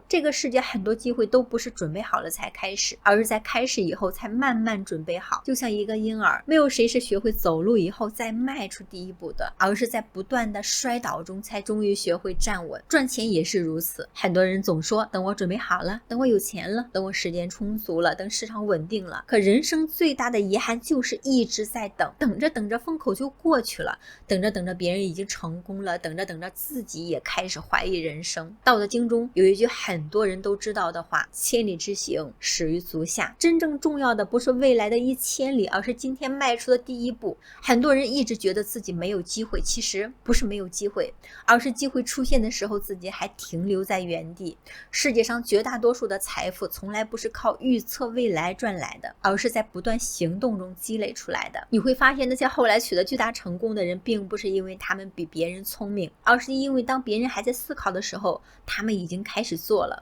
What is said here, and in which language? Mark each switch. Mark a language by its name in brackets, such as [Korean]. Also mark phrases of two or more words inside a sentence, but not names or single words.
[Chinese] 這個世界很多機會都不是準備好了才開始，而是在開始以後才慢慢準備好。就像一個嬰兒，沒有誰是學會走路以後再邁出第一步的，而是在不斷的摔倒中才終於學會站穩。賺錢也是如此，很多人總說等我準備好了，等我有錢了，等我時間充足了，等市場穩定了。可人生最大的遺憾就是一直在等，等着等着風口就過去了，等着等着別人已經成功了，等着等着自己也開始懷疑人生。道德經中有一句很多人都知道的話：千里之行，始於足下。真正重要的不是未來的1000里，而是今天邁出的第一步。很多人一直覺得自己沒有機會，其實不是沒有機會，而是機會出現的時候自己還停留在原地。世界上絕大多數的財富從來不是靠預測未來賺來的，而是在不斷行動中積累出來的。你會發現那些後來取得巨大成功的人，並不是因為他們比別人聰明，而是因為當別人還在思考的時候，他們已經開始做了。